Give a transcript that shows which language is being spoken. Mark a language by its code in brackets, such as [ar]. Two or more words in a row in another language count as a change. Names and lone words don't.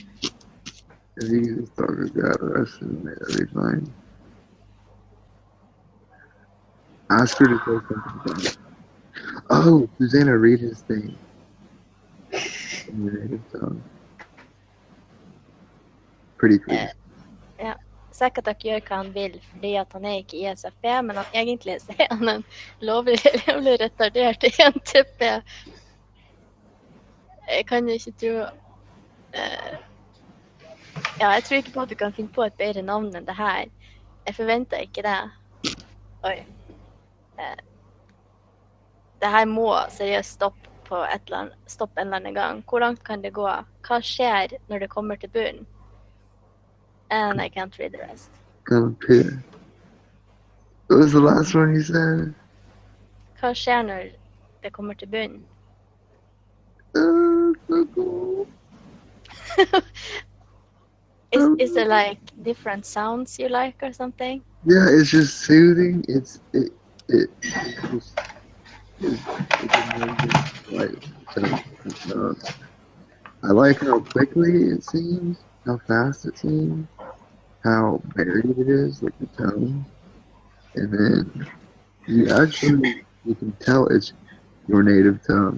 [en] just talk about the rest of it, it'll be fine. Ask her to say something funny. Oh, Susanna, read his thing. In your native tongue. Pretty please. [no] Sakatak gjør hva han vil fordi at han er ikke i ISFP, men han egentlig så er han en lovlig retardert ENTP. Jeg kan ikke tro... Ja, jeg tror ikke på at du kan finne på et bedre navn enn det her. Jeg forventer ikke det. Oi. Det her må seriøst stoppe en eller annen gang. Hvor langt kan det gå? Hva skjer når det kommer til bunnen? [en] And I can't read the rest. Come up here. What was the last one you said? [no] Hva skjer når det kommer til bunnen? [en] Oh, so cool. Is there like different sounds you like or something? Yeah, it's just soothing. It's I like how quickly it seems, how fast it seems, how varied it is, like the tone, and then you can tell it's your native tongue.